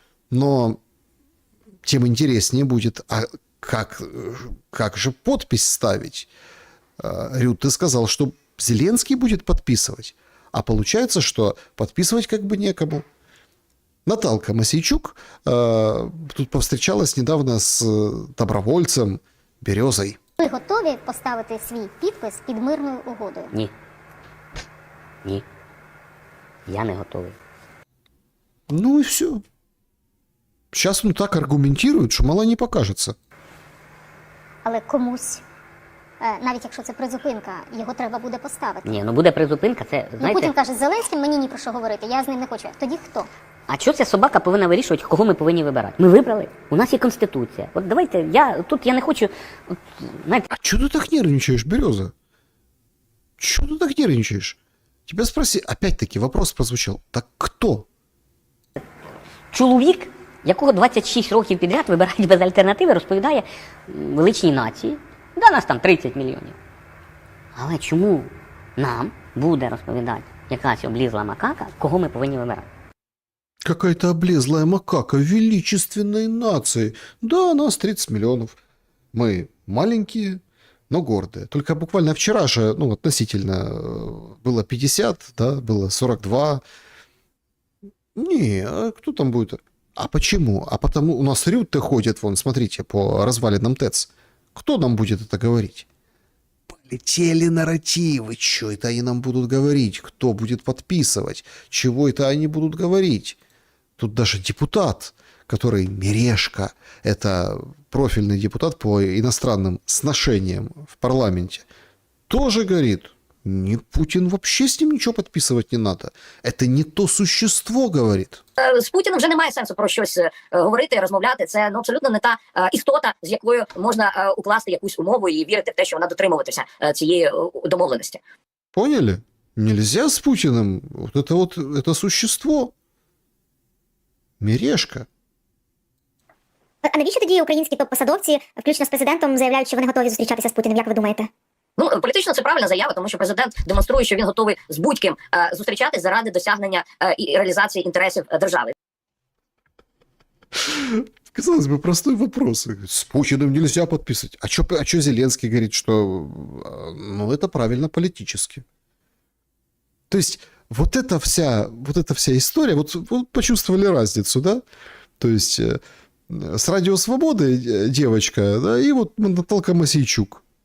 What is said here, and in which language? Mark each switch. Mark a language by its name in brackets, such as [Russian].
[Russian] Но тем интереснее будет, а как же подпись ставить? Рютте сказал, что Зеленский будет подписывать. А получается, что подписывать как бы некому. Наталка Мосейчук тут повстречалась недавно с добровольцем Березой. [Ukrainian] Ви готові поставити свій підпис під мирною угодою? Ні. Ні. Я не готовий. [Russian] Ну и все. Сейчас он так аргументирует, что мало не покажется. [Ukrainian] Але комусь, навіть якщо це призупинка, його треба буде поставити. Ні, ну буде призупинка, це, Ну, знаєте... Путін каже, з Зеленським мені ні про що говорити, я з ним не хочу. Тоді хто? А що ця собака повинна вирішувати, кого ми повинні вибирати? Ми вибрали. У нас є Конституція. От давайте, я не хочу... От, знаєте... [Russian] А что ты так нервничаешь, Береза? Чего ты так нервничаешь? Тебя спроси, опять-таки вопрос прозвучал. Так кто? [Ukrainian] Чоловік, якого 26 років підряд вибирають без альтернативи, розповідає величній нації. Да, нас там 30 мільйонів. Але чому нам буде розповідати якась облізла макака, кого ми повинні вибирати? [Russian] Какая-то облезлая макака величественной нации. Да, нас 30 миллионов. Мы маленькие, но гордые. Только буквально вчера же, ну, относительно было 50, да, было 42. Не, а кто там будет? А почему? А потому у нас Рютте ходит, вон, смотрите, по развалинам ТЭЦ. Кто нам будет это говорить? Полетели нарративы, что это они нам будут говорить, кто будет подписывать, чего это они будут говорить. Тут даже депутат, который Мережко, это профильный депутат по иностранным сношениям в парламенте, тоже говорит, не Путин, вообще с ним ничего подписывать не надо. Это не то существо, говорит. [Ukrainian] З Путіним вже немає сенсу про щось говорити, розмовляти. Це абсолютно не та істота, з якою можна укласти якусь умову і вірити в те, що вона дотримуватися цієї домовленості. [Russian] Поняли? Нельзя с Путиным. Вот, это существо. Мережка. [Ukrainian] А навіщо тоді українські топ-посадовці, включно з президентом, заявляють, що вони готові зустрічатися з Путіним? Як ви думаєте? Ну, політично це правильна заява, тому що президент демонструє, що він готовий з будь-ким зустрічатись заради досягнення і реалізації інтересів держави. [Russian] Казалось бы, простой вопрос. С Путиным нельзя подписывать. А чё Зеленский говорит, что это правильно политически? То есть вот эта вся история, вот почувствовали разницу, да? То есть с Радио Свободы девочка, да, и вот Наталка Мосейчук.